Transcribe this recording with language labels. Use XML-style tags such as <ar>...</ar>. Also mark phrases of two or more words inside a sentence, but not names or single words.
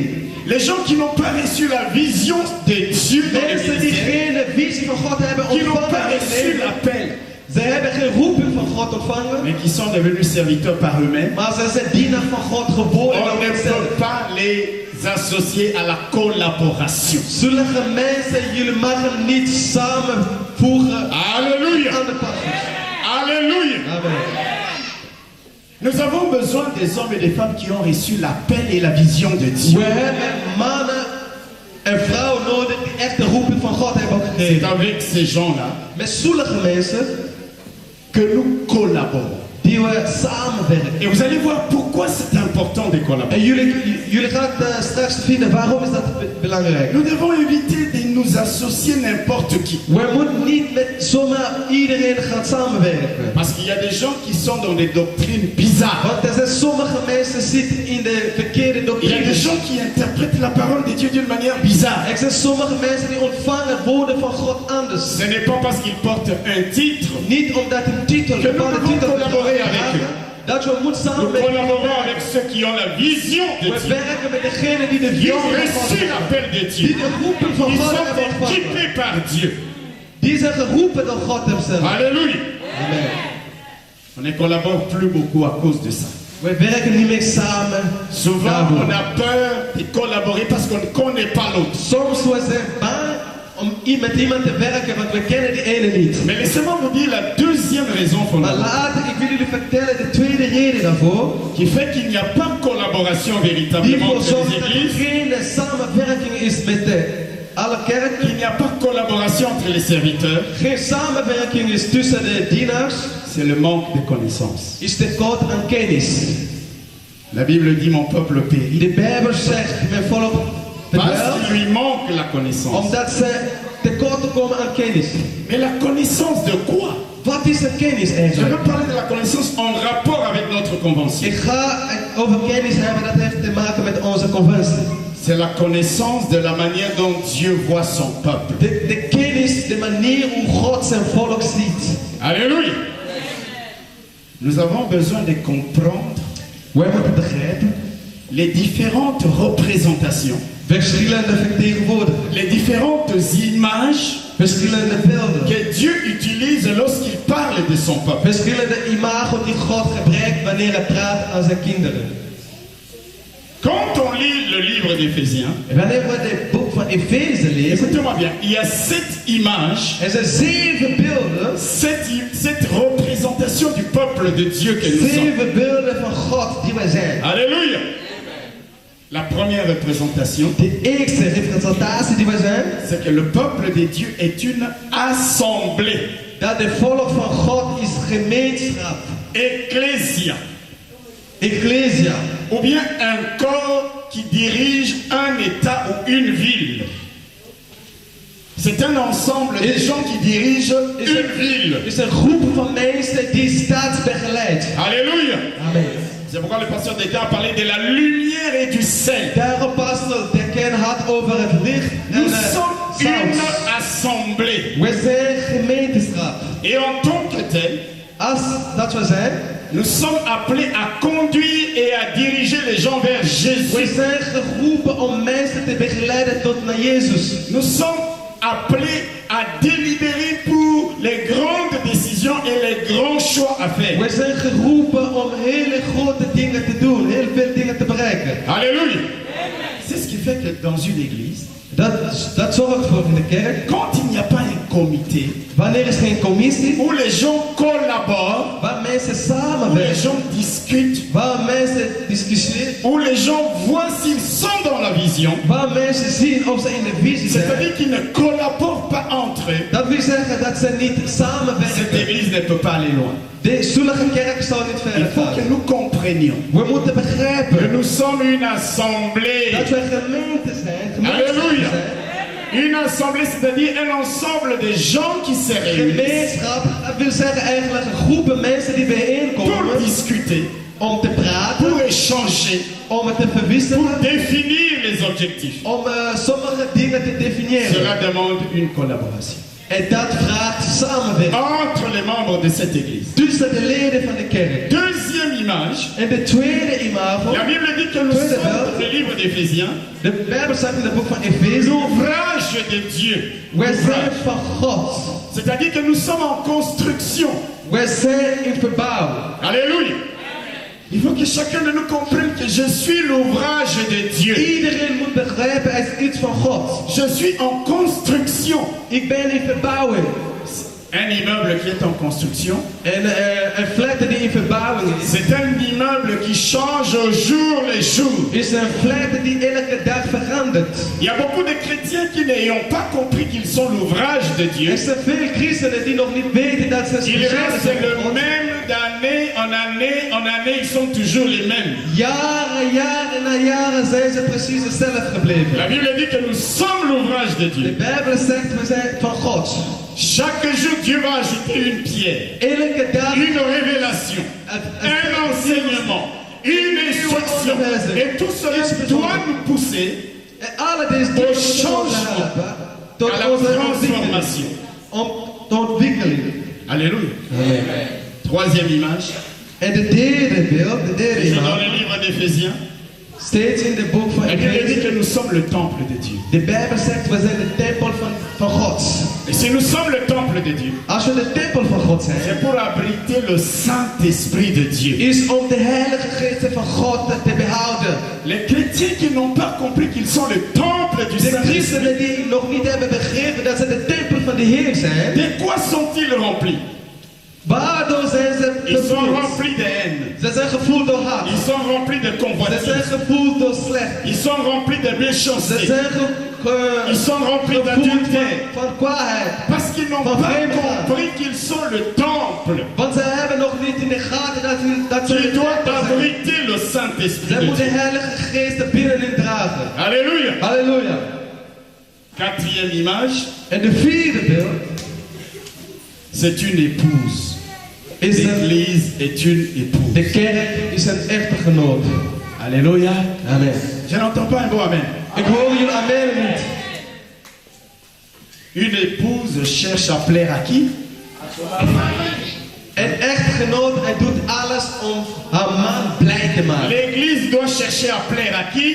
<fr>les gens qui n'ont pas reçu la vision de Dieu dans le</fr> <nl>Mensen die</nl> <fr>ministère,</fr> <nl>geen visie van God hebben</nl> <fr>qui n'ont pas</fr> <nl>ontvangen in</nl> <fr>reçu</fr> <nl>het leven.</nl> <fr>l'appel,</fr> <nl>Ze hebben geen roeping van God ontvangen.</nl> <fr>mais qui sont devenus serviteurs par eux-mêmes,</fr> <nl>Maar ze zijn dienaar van God geworden</nl> <fr>on</fr> <nl>door</nl> <fr>ne</fr> <nl>zichzelf.</nl> <fr>peut pas les associer à la collaboration.</fr> <nl>Sommige mensen, jullie mogen niet samenvoegen</nl> <fr>Alléluia.</fr> <nl>aan de pastors.</nl> <fr>Alléluia. Amen. Nous avons besoin des hommes et des femmes qui ont reçu l'appel et la vision de Dieu.</fr> <nl>We hebben mannen en vrouwen nodig die echt de roeping van God hebben</nl> <fr>C'est</fr> <nl>gekregen.</nl> <fr>avec ces gens-là</fr> <nl>Met sommige mensen</nl> <fr>que nous collaborons.</fr> <nl>die we samenwerken.</nl> <fr>Et vous allez voir pourquoi c'est important de collaborer.</fr> <nl>En jullie gaan straks vinden waarom is dat belangrijk.</nl> <fr>Nous devons éviter de nous associer n'importe qui.</fr> <nl>We moeten niet met zomaar iedereen gaan samenwerken.</nl> <fr>Parce qu'il y a des gens qui sont dans des doctrines bizarres.</fr> <nl>Want er zijn sommige mensen zitten in de verkeerde</nl> <fr>Il y a des</fr> <nl>doctrines.</nl> <fr>gens qui interprètent la parole de Dieu d'une manière bizarre.</fr> <nl>Er zijn sommige mensen die ontvangen woorden van God anders.</nl> <fr>Ce n'est pas parce qu'ils portent un titre.</fr> <nl>Niet omdat een titel, een</nl> <fr>Que nous</fr> <nl>bepaalde</nl> <fr>devons</fr> <nl>titel</nl> <fr>collaborer avec eux.</fr> <nl>dat we moeten</nl> <fr>Nous</fr> <nl>samenwerken.</nl> <fr>collaborons avec ceux qui ont la vision de</fr> <nl>We</nl> <fr>Dieu.</fr> <nl>werken met degene die de</nl> <fr>Qui</fr> <nl>visie</nl> <fr>ont</fr> <nl>van God</nl> <fr>reçu</fr> <nl>hebben.</nl> <fr>l'appel de</fr> <nl>Die</nl> <fr>Dieu.</fr> <nl>de roeping van</nl> <fr>Ils</fr> <nl>God</nl> <fr>sont</fr> <nl>hebben ontvangen.</nl> <fr>équipés par Dieu.</fr> <nl>Die zijn geroepen door God hemzelf.</nl> <fr>Alléluia. Amen. On ne collabore plus beaucoup à cause de ça.</fr> <nl>We werken niet meer samen.</nl> <fr>Souvent,</fr> <nl>daardoor.</nl> <fr>on a peur de collaborer parce qu'on ne connaît pas l'autre.</fr> <nl>Soms we zijn bang om met iemand te werken, want we kennen die ene niet.</nl> <fr>Mais laissez-moi vous dire la deuxième deuxième raison</fr> <nl>Maar</nl> <fr>fondamentale</fr> <nl>later, ik wil jullie vertellen de tweede reden daarvoor.</nl> <fr>qui fait qu'il n'y a pas de collaboration</fr> <nl>Die</nl> <fr>véritablement</fr> <nl>ervoor</nl> <fr>entre</fr> <nl>zorgt</nl> <fr>les</fr> <nl>dat er</nl> <fr>églises,</fr> <nl>geen samenwerking is met alle kerken.</nl> <fr>qu'il n'y a pas de collaboration entre les serviteurs,</fr> <nl>Geen samenwerking is tussen de dienaars.</nl> <fr>c'est le manque de connaissances.</fr> <nl>Is tekort aan kennis.</nl> <fr>La Bible dit mon peuple périt</fr> <nl>De Bijbel zegt, mijn volk</nl> <fr>parce</fr> <nl>verdwijlt,</nl> <fr>qu'il lui manque la connaissance.</fr> <nl>omdat ze tekort komen aan kennis.</nl> <fr>Mais la connaissance de quoi?</fr> <nl>Wat is de kennis</nl> <fr>Je</fr> <nl>eigenlijk?</nl> <fr>veux parler de la connaissance en rapport avec notre convention.</fr> <nl>Ik ga het over kennis hebben, dat heeft te maken met onze conventie.</nl> <fr>C'est la connaissance de la manière dont Dieu voit son peuple.</fr> <nl>De kennis, de manier hoe God zijn volk ziet.</nl> <fr>Alléluia. Nous avons besoin de comprendre</fr> <nl>Wij moeten begrijpen,</nl> <fr>les différentes représentations,</fr> <nl>verschillende vertegenwoordigingen,</nl> <fr>les différentes images</fr> <nl>verschillende beelden,</nl> <fr>que Dieu utilise lorsqu'il parle de son peuple.</fr> <nl>verschillende imago die God gebruikt wanneer hij praat aan zijn kinderen.</nl> <fr>Quand on lit le livre d'Éphésiens,</fr> <nl>En wanneer we het boek van Efeze lezen,</nl> <fr>écoutez-moi bien, il y a 7 images,</fr> <nl>er zijn 7 beelden,</nl> <fr>7 représentations du peuple de Dieu que nous sommes.</fr> <nl>7 beelden van God die wij zijn.</nl> <fr>Alléluia. La première représentation,</fr> <nl>De eerste representatie die wij zijn,</nl> <fr>c'est que le peuple de Dieu est une assemblée,</fr> <nl>dat de volk van God is gemeenschap,</nl> <fr>ecclésia,</fr> <nl>ecclesia,</nl> <fr>ou bien un corps qui dirige un État ou une ville. C'est un ensemble de gens qui dirigent une ville.</fr> <nl>is een groep van mensen die staat begeleidt.</nl> <fr>Alléluia. Amen. C'est pourquoi le pasteur d'État a parlé de la lumière et du sel.</fr> <nl>Daarom pastor de Ken had over het licht en</nl> <fr>Nous</fr> <nl>het</nl> <fr>sommes une</fr> <nl>zout.</nl> <fr>assemblée.</fr> <nl>We zijn gemeenschap.</nl> <fr>Et en tant que tel,</fr> <nl>Als dat we zijn,</nl> <fr>nous sommes appelés à conduire et à diriger les gens vers</fr> <nl>we</nl> <fr>Jésus.</fr> <nl>zijn geroepen om mensen te begeleiden tot naar Jezus.</nl> <fr>Nous sommes appelés à délibérer pour les grandes décisions et les grands choix à faire.</fr> <nl>We zijn geroepen om hele grote dingen te doen, heel veel dingen te bereiken.</nl> <fr>Alléluia. C'est ce qui fait que dans une église,</fr> <nl>Dat zorgt voor in de kerk,</nl> <fr>quand il n'y a pas un comité</fr> <nl>wanneer is geen commissie,</nl> <fr>où les gens collaborent,</fr> <nl>waar mensen</nl> <fr>où les</fr> <nl>samenwerken,</nl> <fr>gens discutent,</fr> <nl>waar mensen discussiëren,</nl> <fr>où les gens voient s'ils sont dans la vision,</fr> <nl>waar mensen zien of ze in de visie zijn.</nl> <fr>c'est-à-dire qu'ils ne collaborent pas entre eux,</fr> <nl>Dat wil zeggen dat ze niet</nl> <fr>cette</fr> <nl>samenwerken.</nl> <fr>église ne peut pas aller loin.</fr> <nl>De zulke kerk zal niet</nl> <fr>Il</fr> <nl>verder</nl> <fr>faut que</fr> <nl>gaan.</nl> <fr>nous comprenions</fr> <nl>We moeten</nl> <fr>que</fr> <nl>begrijpen</nl> <fr>nous sommes une assemblée.</fr> <nl>dat we gemeente zijn. Gemeenschap</nl> <fr>Alléluia.</fr> <nl>zijn.</nl> <fr>Une assemblée, c'est-à-dire un ensemble de gens qui se réunissent</fr> <nl>Gemeenschap, dat wil zeggen eigenlijk een groep mensen die</nl> <fr>pour</fr> <nl>bijeenkomen</nl> <fr>discuter,</fr> <nl>om te praten,</nl> <fr>pour échanger,</fr> <nl>om het te</nl> <fr>pour</fr> <nl>verwisselen,</nl> <fr>définir les objectifs.</fr> <nl>om sommige dingen te definiëren.</nl> <fr>Cela demande une collaboration</fr> <nl>En dat vraagt samenwerking</nl> <fr>entre les membres de cette église.</fr> <nl>tussen de leden van de kerk.</nl> <fr>Deuxième image,</fr> <nl>En de tweede imago,</nl> <fr>la Bible dit que nous sommes dans le livre d'Éphésiens,</fr> <nl>de Bijbel zegt in het boek van Efeze,</nl> <fr>l'ouvrage de Dieu.</fr> <nl>wij zijn van God.</nl> <fr>C'est-à-dire que nous sommes en construction.</fr> <nl>Wij zijn in verbouwing.</nl> <fr>Alléluia. Il faut que chacun de nous comprenne que je suis l'ouvrage de Dieu.</fr> <nl>Iedereen moet begrijpen, het is iets van God.</nl> <fr>Je suis en construction.</fr> <nl>Ik ben in verbouwing.</nl> <fr>Un immeuble qui est en construction,</fr> <nl>En een flat die in verbouwing is,</nl> <fr>c'est un immeuble qui change au jour le jour.</fr> <nl>is een flat die elke dag verandert.</nl> <fr>Il y a beaucoup de chrétiens qui n'ayant pas compris qu'ils sont l'ouvrage de Dieu.</fr> <nl>Er zijn veel christenen die nog niet weten dat ze</nl> <fr>Ils</fr> <nl>speciaal</nl> <fr>restent</fr> <nl>zijn</nl> <fr>le</fr> <nl>van God.</nl> <fr>même d'année en année en année, ils sont toujours les mêmes.</fr> <nl>Jaren, jaren na jaren zijn ze precies hetzelfde gebleven.</nl> <fr>La Bible dit que nous sommes l'ouvrage de</fr> <nl>De</nl> <fr>Dieu.</fr> <nl>Bijbel zegt we zijn van God.</nl> <fr>Chaque jour, Dieu va ajouter une pierre,</fr> <nl>Elke dag</nl> <fr>une révélation, un enseignement, une instruction. Et tout cela doit nous pousser</fr> <nl>en alle deze dingen moeten ons</nl> <fr>changement,</fr> <nl>helpen tot</nl> <fr>à la</fr> <nl>onze ontwikkeling.</nl> <fr>transformation.</fr> <nl>Om de ontwikkeling.</nl> <fr>Alléluia. Troisième image,</fr> <nl>En de derde beeld, de derde</nl> <fr>toujours dans</fr> <nl>imago,</nl> <fr>le livre d'Éphésiens,</fr> <nl>steeds in de boek van</nl> <fr>la Bible dit</fr> <nl>Efeze.</nl> <fr>que nous sommes le temple de Dieu.</fr> <nl>De Bijbel zegt we zijn de tempel van God.</nl> <fr>Et si nous sommes le temple de Dieu,</fr> <nl>Als we de tempel van God zijn,</nl> <fr>c'est pour abriter le Saint-Esprit de Dieu.</fr> <nl>is om de heilige geest van God te behouden.</nl> <fr>Les chrétiens qui n'ont pas compris qu'ils sont le temple du</fr> <nl>De</nl> <fr>Saint-Esprit,</fr> <nl>christenen die nog niet hebben begrepen dat ze de tempel van de Heer zijn,</nl> <fr>de quoi sont-ils remplis?</fr> <nl>Waardoor zijn ze</nl> <fr>Ils sont</fr> <nl>gevoeld?</nl> <fr>remplis de haine.</fr> <nl>Ze zijn gevoeld door haat.</nl> <fr>Ils sont remplis de</fr> <nl>Ze</nl> <fr>convoitise.</fr> <nl>zijn gevoeld door slecht.</nl> <fr>Ils sont remplis de</fr> <nl>Ze</nl> <fr>méchanceté.</fr> <nl>zijn</nl> <fr>Ils sont remplis</fr> <nl>gevoeld</nl> <fr>d'adultère.</fr> <nl>van kwaadheid.</nl> <fr>Parce qu'ils n'ont pas compris qu'ils sont le temple</fr> <nl>Want ze hebben nog niet in de gaten dat ze</nl> <fr>qui</fr> <nl>de</nl> <fr>doit</fr> <nl>tempel zijn.</nl> <fr>abriter le Saint-Esprit</fr> <nl>Zij</nl> <fr>de</fr> <nl>moeten de</nl> <fr>Dieu.</fr> <nl>Heilige Geest er binnenin dragen.</nl> <fr>Alléluia.</fr> <nl>Halleluja.</nl> <fr>Quatrième image,</fr> <nl>En de vierde beeld</nl> <fr>c'est une épouse.</fr> <nl>is</nl> <fr>L'église est une épouse.</fr> <nl>de kerk is een echtgenoot.</nl> <fr>Alléluia. Amen. Je n'entends pas un bon amen.</fr> <nl>Ik hoor jullie amen niet.</nl> <fr>Une épouse cherche à plaire à qui?</fr> <nl>Een echtgenoot, hij doet alles om haar man blij te maken.</nl> <fr>L'église doit chercher à plaire à qui?</fr>